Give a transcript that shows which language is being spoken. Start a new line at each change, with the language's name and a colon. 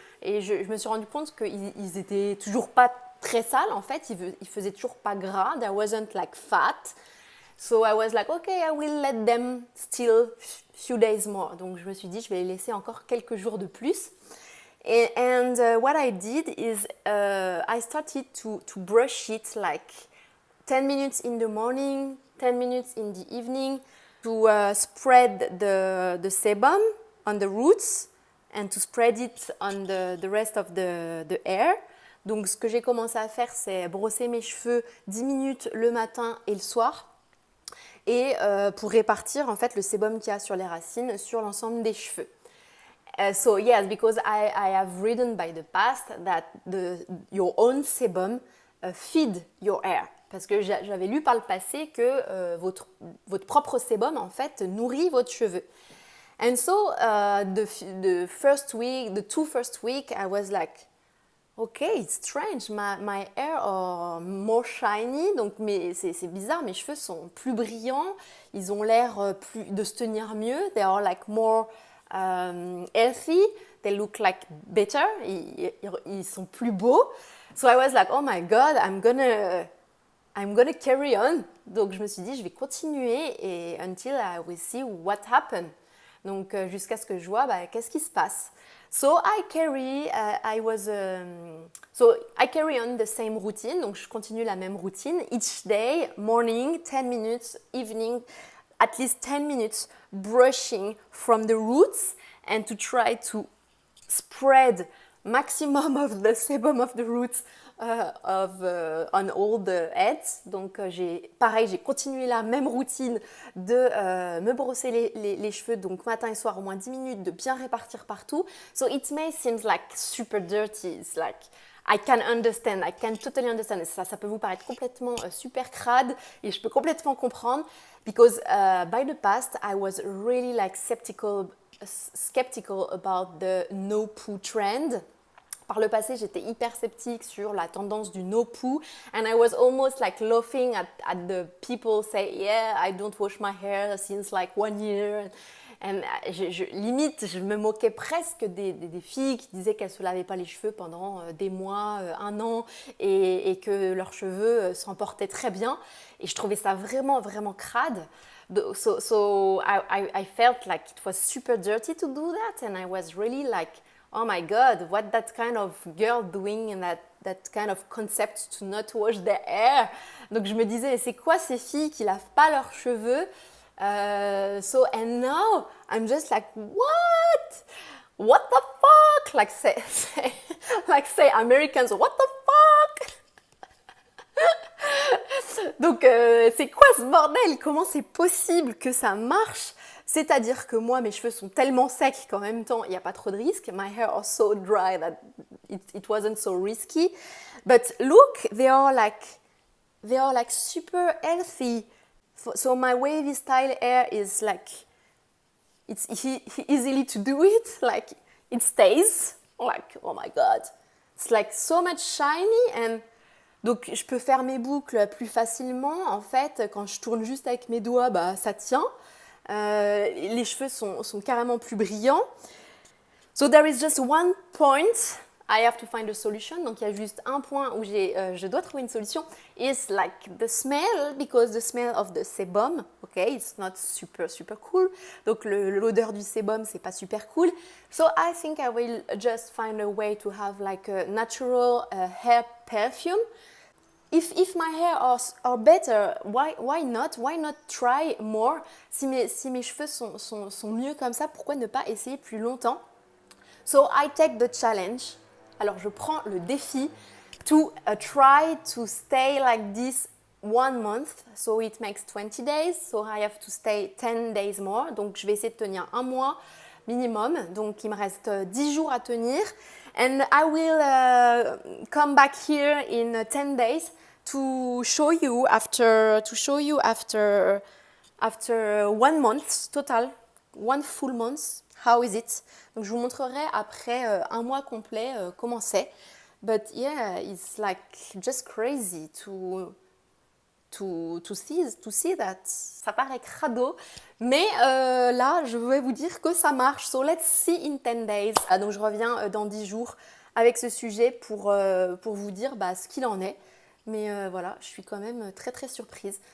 French: Et je me suis rendu compte qu'ils étaient toujours pas très sales en fait. Ils faisaient toujours pas gras.
English: There wasn't like fat. So I was like, okay, I will let them still few days more.
French: Donc je me suis dit, je vais les laisser encore quelques jours de plus.
English: And what I did is I started to brush it like 10 minutes in the morning, 10 minutes in the evening to spread the sebum on the roots and to spread it on the rest of the hair.
French: Donc ce que j'ai commencé à faire, c'est brosser mes cheveux 10 minutes le matin et le soir. Et pour répartir en fait le sébum qu'il y a sur les racines sur l'ensemble des cheveux.
English: So yes, because I have read by the past that your own sebum feed your hair.
French: Parce que j'avais lu par le passé que votre propre sébum en fait nourrit votre cheveu.
English: And so the two first week, I was like, okay, it's strange. My hair are more shiny.
French: Donc c'est bizarre, mes cheveux sont plus brillants. Ils ont l'air de se tenir mieux.
English: They are like more healthy. They look like better.
French: Ils sont plus beaux.
English: So I was like, oh my God, I'm gonna carry on.
French: Donc je me suis dit, je vais continuer et
English: until I will see what happened.
French: Donc jusqu'à ce que je vois qu'est-ce qui se passe.
English: So I carry on the same routine.
French: Donc je continue la même routine.
English: Each day, morning, 10 minutes, evening, at least 10 minutes brushing from the roots and to try to spread maximum of the sebum of the roots on all the heads.
French: Donc j'ai continué la même routine de me brosser les cheveux donc matin et soir au moins 10 minutes, de bien répartir partout.
English: So it may seem like super dirty. It's like I can totally understand.
French: Ça peut vous paraître complètement super crade et je peux complètement comprendre
English: because by the past I was really like skeptical about the no poo trend.
French: Par le passé, j'étais hyper sceptique sur la tendance du no poo
English: and I was almost like laughing at the people say, yeah, I don't wash my hair since like 1 year.
French: And limite, je me moquais presque des filles qui disaient qu'elles ne se lavaient pas les cheveux pendant des mois, 1 an et que leurs cheveux s'en portaient très bien. Et je trouvais ça vraiment, vraiment crade.
English: So I felt like it was super dirty to do that and I was really like, oh my God, what that kind of girl doing and that kind of concept to not wash their hair.
French: Donc je me disais, c'est quoi ces filles qui lavent pas leurs cheveux?
English: And now I'm just like, what the fuck? Like say Americans, what the fuck?
French: Donc, c'est quoi ce bordel? Comment c'est possible que ça marche? C'est-à-dire que moi, mes cheveux sont tellement secs qu'en même temps, il n'y a pas trop de risques.
English: My hair are so dry that it wasn't so risky. But look, they are like super healthy. So my wavy style hair is like, it's easily to do it. Like, it stays. Like, oh my God. It's like so much shiny and
French: donc je peux faire mes boucles plus facilement. En fait, quand je tourne juste avec mes doigts, bah, ça tient. Les cheveux sont carrément plus brillants.
English: So there is just one point. I have to find a solution.
French: Donc il y a juste un point où je dois trouver une solution.
English: It's like the smell, because the smell of the sebum, okay, it's not super cool.
French: Donc l'odeur du sébum, c'est pas super cool.
English: So I think I will just find a way to have like a natural hair perfume. If my hair are better, why not? Why not try more?
French: Si mes cheveux sont mieux comme ça, pourquoi ne pas essayer plus longtemps?
English: So I take the challenge.
French: Alors je prends le défi
English: to try to stay like this 1 month. So it makes 20 days. So I have to stay 10 days more.
French: Donc je vais essayer de tenir un mois minimum. Donc il me reste 10 jours à tenir.
English: And I will come back here in 10 days to show you after 1 month total, 1 full month. How is it?
French: Donc je vous montrerai après un mois complet comment c'est.
English: But yeah, it's like just crazy to see that.
French: Ça paraît crado, mais là je vais vous dire que ça marche.
English: So let's see in 10 days.
French: Donc je reviens dans 10 jours avec ce sujet pour vous dire ce qu'il en est. Mais voilà, je suis quand même très surprise.